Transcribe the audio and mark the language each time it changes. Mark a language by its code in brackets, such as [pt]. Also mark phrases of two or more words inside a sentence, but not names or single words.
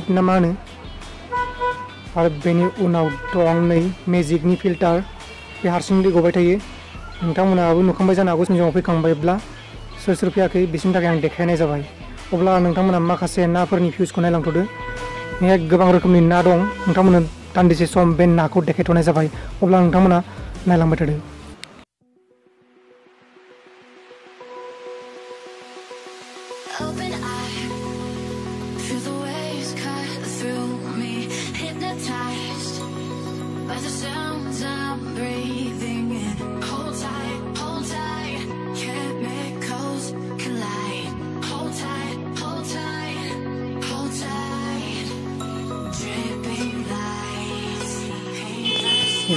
[brx] ना मा होनो आरो बेनि उनाव दं नै मेजिकनि फिल्टार बे हारसिं दै गबाय थायो नोंथांमोनहाबो नुखांबाय जानो हागौ सिङाव फैखांबायब्ला सोर सोर फैयाखै बिसोरनि थाखाय आं देखायनाय जाबाय अब्ला नोंथांमोनहा माखासे नाफोरनि भिउसखौ नायलांथ'दो बेहाय गोबां रोखोमनि ना दं नोंथांमोननो दान्दिसे सम बे नाखौ देखायथ'नाय जाबाय अब्ला नोंथांमोनहा नायलांबाय थादो [en] Open eye, feel the waves cut through me, hypnotized by the sounds I'm breathing in. Hold tight, chemicals collide. Hold tight, dripping lights paint the sky.